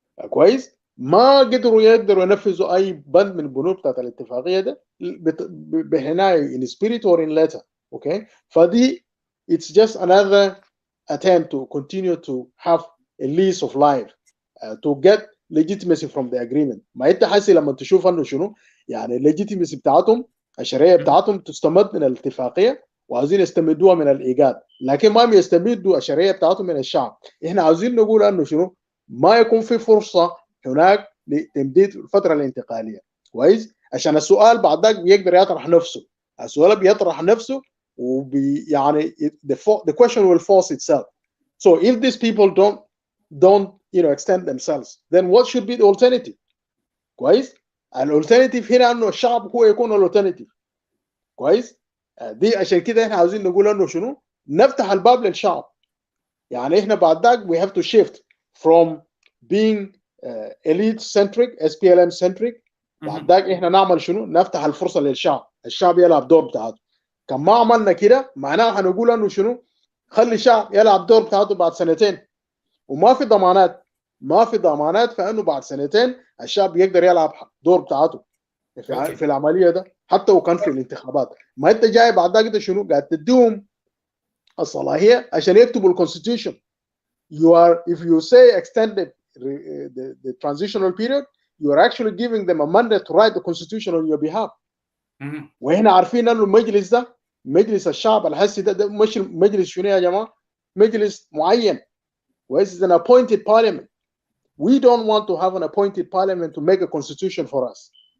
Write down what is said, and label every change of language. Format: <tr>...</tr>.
<ar>كويس؟ ما قدروا ينفذوا اي بند من البنود بتاعت الاتفاقيه ده بهنايه</ar> <en>in spirit or in letter. Okay, فدي it's just another attempt to continue to have a lease of life to get legitimacy from the agreement.</en> <ar>ما انت حاسي لما تشوف انه شنو يعني legitimacy بتاعتهم الشرعيه بتاعتهم تستمد من الاتفاقيه وعاوزين يستمدوها من الايجاد، لكن ما يستمدوا الشرعيه بتاعتهم من الشعب. احنا عاوزين نقول انه شنو ما يكون في فرصه هناك لتمديد الفتره الانتقاليه. كويس؟ عشان السؤال بعد ذاك بيقدر يطرح نفسه، السؤال بيطرح نفسه يعني</ar> <en>the question will force itself. So if these people don't extend themselves, then what should be the alternative?</en> <ar>كويس؟ الالترناتيف هنا انه الشعب هو يكون الالترناتيف. كويس؟ دي عشان كده احنا عاوزين نقول انه شنو نفتح الباب للشعب. يعني احنا بعد ذاك</ar> <en>we have to shift from being elite centric SPLM centric.</en> <ar>بعد ذاك احنا نعمل شنو نفتح الفرصه للشعب، الشعب يلعب دور بتاعته. كان ما عملنا كده معناها هنقول انه شنو خلي الشعب يلعب دور بتاعته بعد سنتين، وما في ضمانات فانه بعد سنتين الشعب يقدر يلعب دور بتاعته في العمليه ده حتى وكان في الانتخابات. ما انت جاي بعد ذاك شنو قاعد تديهم الصلاحيه عشان يكتبوا الكونستيتيوشن.</ar> <en>if you say extend the transitional period, you are actually giving them a mandate to write the constitution on your behalf.</en> <ar>وهنا عارفين انه المجلس ده مجلس الشعب الحسي ده مش مجلس شنو يا جماعه؟ مجلس معين.</ar> <en>This is an appointed parliament. We don't want to have an appointed parliament to make a constitution for us.</en>